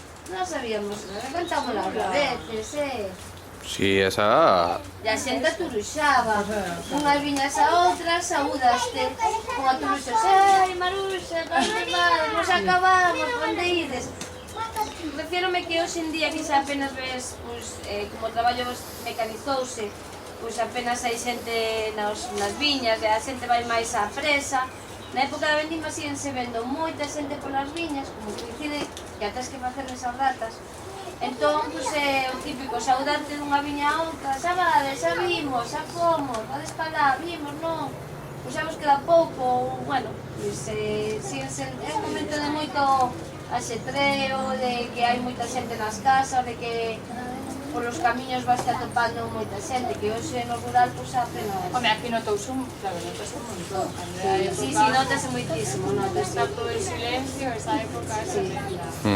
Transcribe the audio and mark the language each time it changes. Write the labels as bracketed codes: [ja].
[gl] Non sabíamos, cantamos las veces, Sí, esa... E a xente aturuxaba. Unhas viñas a outras, saúdaste. Unha aturuxas, ai, Maruxa, nos acabamos, onde ides? Refiérome que hoxe en día que xa apenas ves, como o traballo mecanizouse, apenas hai xente nas viñas e a xente vai máis á presa. Na época da vendima síguense vendo moita xente polas viñas, como coincide que atas que facerles as ratas. Entón, é o típico, saudarte dunha viña a outra, xa vades, xa vimos, xa fomos, vades para lá, vimos, non? Xa vos queda pouco, bueno, é un momento de moito axetreo, de que hai moita xente nas casas, de que polos camiños vas atopando moita xente, que hoxe no rural apenas... Home, aquí notouse un montón. Sí, notase moitísimo, notase. [es] Está todo el silencio, esa época es tremenda.